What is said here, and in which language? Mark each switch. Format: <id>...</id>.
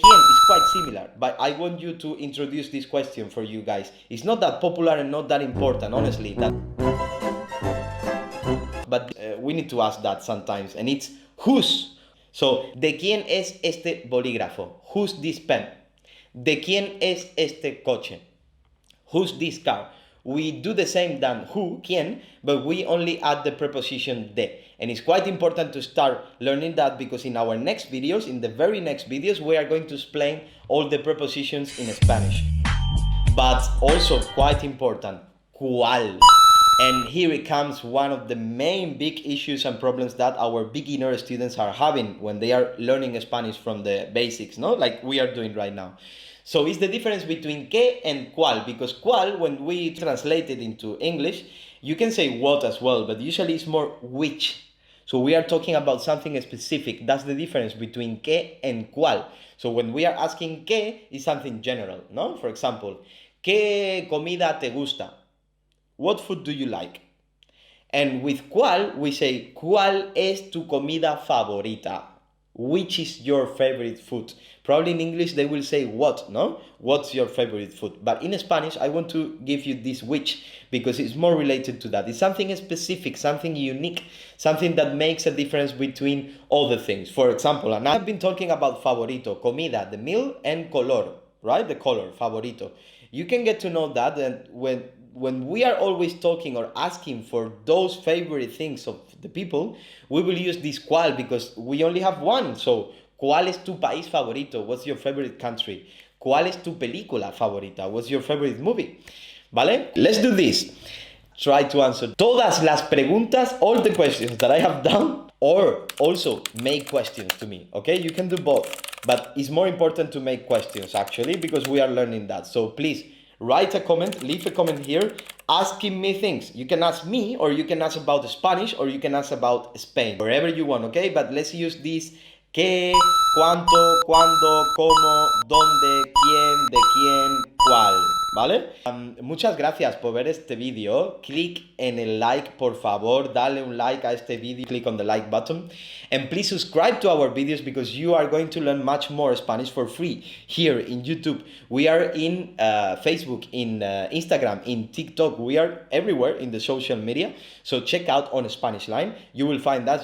<en>It's quite similar, but I want you to introduce this question for you guys. It's not that popular and not that important, honestly. But we need to ask that sometimes, and it's whose.</en> <es>So, ¿de quién es este bolígrafo?</es> <en>Who's this pen?</en> <es>¿De quién es este coche?</es> <en>Who's this car? we do the same than who, quién, but we only add the preposition de. And it's quite important to start learning that because in our next videos, in the very next videos, we are going to explain all the prepositions in Spanish. But also quite important, cuál. And here it comes one of the main big issues and problems that our beginner students are having when they are learning Spanish from the basics, no? Like we are doing right now. So it's the difference between qué and cuál, because cuál, when we translate it into English, you can say what as well, but usually it's more which. So we are talking about something specific. That's the difference between qué and cuál. So when we are asking qué, it's something general, no? For example,</en> <es>¿qué comida te gusta?</es> <en>What food do you like? And with cuál, we say,</en> <es>¿cuál es tu comida favorita?</es> <en>Which is your favorite food? Probably in English they will say what, no? What's your favorite food? But in Spanish, I want to give you this which because it's more related to that. It's something specific, something unique, something that makes a difference between all the things. For example, and I've been talking about favorito, comida, the meal, and color, right? The color, favorito. You can get to know that and when we are always talking or asking for those favorite things of the people, we will use this cuál because we only have one.</en> <es>So, ¿cuál es tu país favorito?</es> <en>What's your favorite country?</en> <es>¿Cuál es tu película favorita?</es> <en>What's your favorite movie? ¿Vale? Let's do this. Try to answer</en> <es>todas las preguntas,</es> <en>all the questions that I have done, or also make questions to me, okay? You can do both, but it's more important to make questions actually because we are learning that. So please, write a comment, leave a comment here, asking me things. You can ask me, or you can ask about Spanish, or you can ask about Spain, wherever you want, okay? But let's use this qué, cuánto, cuándo, cómo, dónde, quién, de quién, cuál, ¿vale?</en> <es>Muchas gracias por ver este vídeo. Click en el like, por favor. Dale un like a este vídeo.</es> <en>Click on the like button. And please subscribe to our videos because you are going to learn much more Spanish for free here in YouTube. We are in Facebook, in Instagram, in TikTok. We are everywhere in the social media. So check out on Spanishline. You will find that.</en>